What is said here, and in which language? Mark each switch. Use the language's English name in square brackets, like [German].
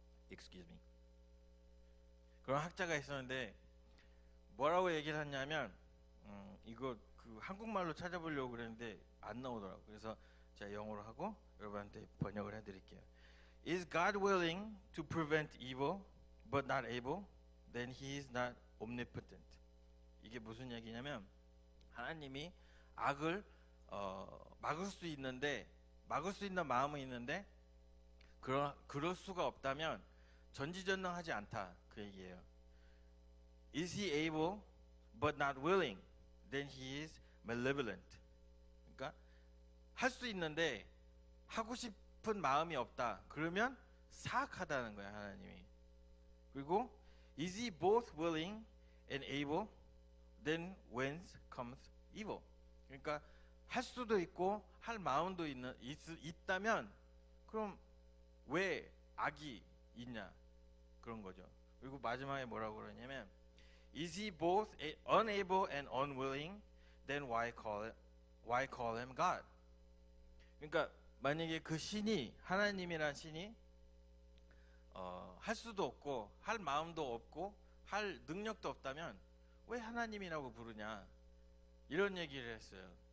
[English] Excuse me. [Korean] 그런 학자가 있었는데 뭐라고 얘기를 했냐면 이거 그 한국말로 찾아보려고 그랬는데 안 나오더라고요. 그래서 제가 영어로 하고 여러분한테 번역을 해드릴게요. [English] Is God willing to prevent evil but not able? Then he is not omnipotent. [Korean] 이게 무슨 얘기냐면 하나님이 악을 막을 수 있는데 막을 수 있는 마음은 있는데 그럴 수가 없다면 전지전능하지 않다, 그 얘기예요. [English] Is he able but not willing? Then he is malevolent. [Korean] 그러니까 할 수 있는데 하고 싶은 마음이 없다. 그러면 사악하다는 거야, 하나님이. 그리고 [English] is he both willing and able? Then whence comes evil? [Korean] 그러니까 할 수도 있고 할 마음도 있다면 그럼 왜 악이 있냐, 그런 거죠. 그리고 마지막에 뭐라고 그러냐면 [English] Is he both unable and unwilling? Then why call him God? [Korean] 그러니까 만약에 그 신이, 하나님이란 신이 할 수도 없고 할 마음도 없고 할 능력도 없다면 왜 하나님이라고 부르냐, 이런 얘기를 했어요.